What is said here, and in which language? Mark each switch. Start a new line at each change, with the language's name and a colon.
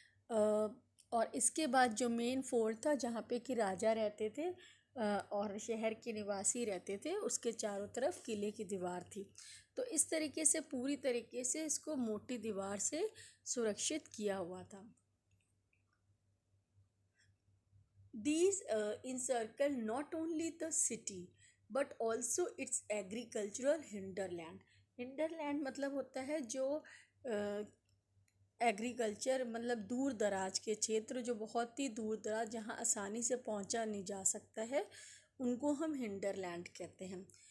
Hindi: और इसके बाद जो मेन फोर्ट था जहाँ पे कि राजा रहते थे और शहर के निवासी रहते थे, उसके चारों तरफ किले की दीवार थी। तो इस तरीके से पूरी तरीके से इसको मोटी दीवार से सुरक्षित किया हुआ था।
English: These encircle not only the city but also its agricultural hinterland.
Hindi: Hinterland मतलब होता है जो एग्रीकल्चर मतलब दूर दराज के क्षेत्र, जो बहुत ही दूर दराज जहाँ आसानी से पहुँचा नहीं जा सकता है, उनको हम हिंडरलैंड कहते हैं।